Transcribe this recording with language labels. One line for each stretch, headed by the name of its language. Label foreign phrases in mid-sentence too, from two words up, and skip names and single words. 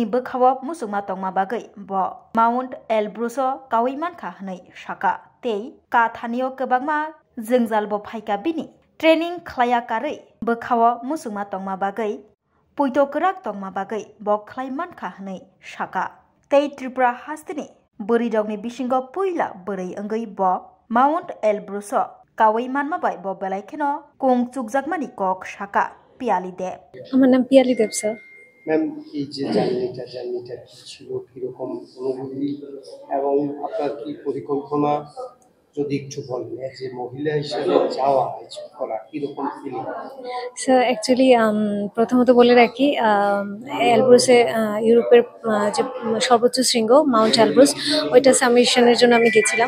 Kok Borok: बोखाव मुसुमा तंमा बागै ब माउंट एलब्रुसो कावैमान खाहनै शाका ते काथानियो गोबांमा जोंजालबो फाइका बिनि ट्रेनिंग ख्लाया कारै बोखाव मुसुमा तंमा बागै पुइतो कराक तंमा बागै ब ख्लाइमान खाहनै शाका ते त्रिपुरा हास्तिनि बोरिदगनि बिसिंगो पुइला बोरै अंगै ब माउंट एलब्रुसो कावैमान माबाय ब बेलाइखेनो कुंग चुकजाकमानि कक शाका पियाली देब।
Bangla: আমার নাম পিয়ালি দেব স্যার। ম্যাম এই যে জার্নিটা কি ছিল কিরকম অনুভূতি এবং আপনার কি পরিকল্পনা যদি একটু বলেন যে মহিলা হিসেবে যাওয়া করা কিরকম ফিলিং? স্যার অ্যাকচুয়ালি প্রথমত বলে রাখি এলব্রুসে ইউরোপের যে সর্বোচ্চ শৃঙ্গ মাউন্ট এলব্রুস ওইটা সাবমিশনের জন্য আমি গেছিলাম।